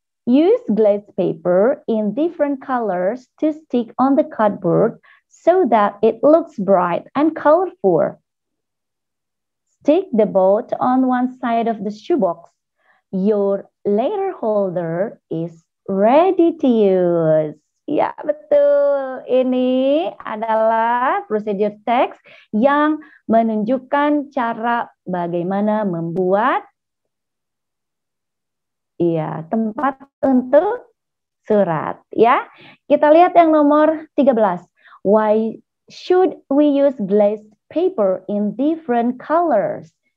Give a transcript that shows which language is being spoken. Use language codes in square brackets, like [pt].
[en] Use glazed paper in different colors to stick on the cardboard so that it looks bright and colorful. Stick the boat on one side of the shoebox. Your letter holder is ready to use. [id] Ya, betul. Ini adalah procedure text yang menunjukkan cara bagaimana membuat tempat untuk surat. Ya, kita lihat yang nomor 13. [en] Why should we use glazed paper in different colors?